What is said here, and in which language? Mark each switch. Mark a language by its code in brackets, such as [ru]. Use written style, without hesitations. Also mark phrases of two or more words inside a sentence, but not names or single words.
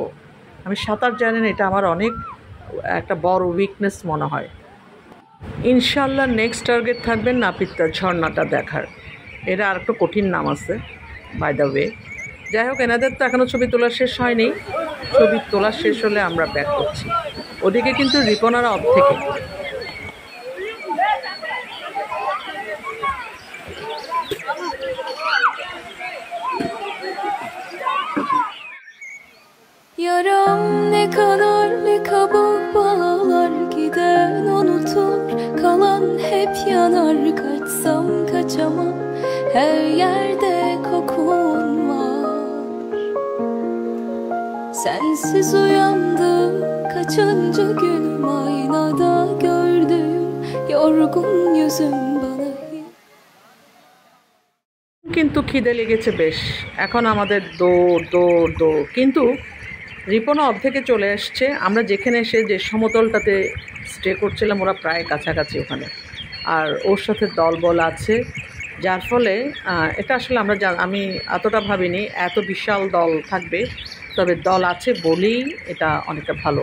[bn] আমি সাঁতার জানি না, এটা আমার অনেক একটা বড় উইকনেস মনে হয়। [ar] إن شاء الله [en] next target [bn] থাকবেন নাপিতা ঝর্ণাটা দেখার। এরা আর একটু কঠিন নাম আছে [en] by the way. [bn] যাই হোক, এনাদের তো এখনও ছবি তোলা শেষ হয়নি, ছবি তোলা শেষ হলে আমরা ব্যাক করছি। ওদিকে কিন্তু রিপনারা থেকে [tr] Yaram ne kadar ne kabuk bağlar giden unutur, kalan hep yanar, kaçsam kaçamam, her yerde kokun var. Sensiz uyandım kaçıncı günüm, aynada gördüm yorgun yüzüm bana. [bn] কিন্তু খিদে লেগেছে বেশ, এখন আমাদের দৌড় দৌড় দৌড়। কিন্তু রিপনা অর্ধেকে চলে আসছে। আমরা যেখানে এসে যে সমতলটাতে স্টে করছিলাম ওরা প্রায় কাছাকাছি ওখানে, আর ওর সাথে দলবল আছে, যার ফলে এটা আসলে আমি এতটা ভাবিনি এত বিশাল দল থাকবে, তবে দল আছে বলেই এটা অনেকটা ভালো।